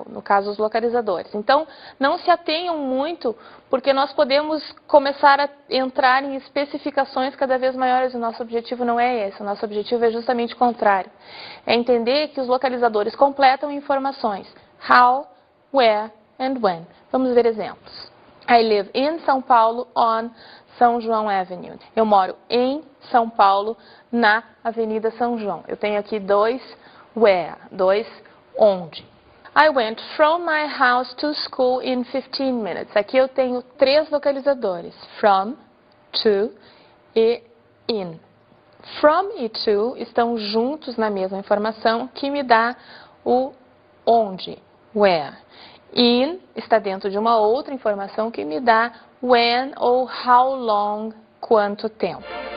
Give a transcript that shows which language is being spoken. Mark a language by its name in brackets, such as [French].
[Portuguese] No caso, os localizadores. Então, não se atenham muito, porque nós podemos começar a entrar em especificações cada vez maiores. O nosso objetivo não é esse, o nosso objetivo é justamente o contrário. É entender que os localizadores completam informações. How, where and when. Vamos ver exemplos. [English] I live in São Paulo on São João Avenue. [Portuguese] Eu moro em São Paulo, na Avenida São João. Eu tenho aqui dois where, dois onde. [English] I went from my house to school in 15 minutes. [Portuguese] Aqui eu tenho três localizadores. From, to e in. From e to estão juntos na mesma informação, que me dá o onde, where. In está dentro de uma outra informação que me dá when ou how long, quanto tempo.